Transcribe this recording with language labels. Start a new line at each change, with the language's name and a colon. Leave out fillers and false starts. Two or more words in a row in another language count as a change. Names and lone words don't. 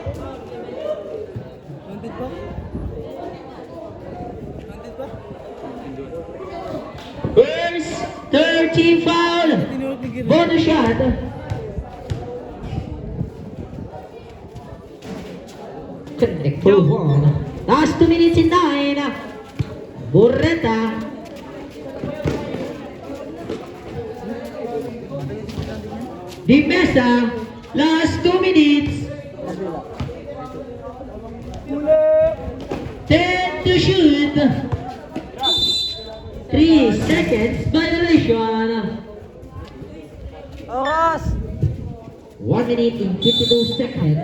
English: First 30 foul. Bonus shot. Connect for one. Last 2 minutes in 9. Burreta. Di Mesa. Last 2 minutes. 10 to shoot. 3 seconds violation.
Filipino: Oras!
English: 1 minute and 52 seconds.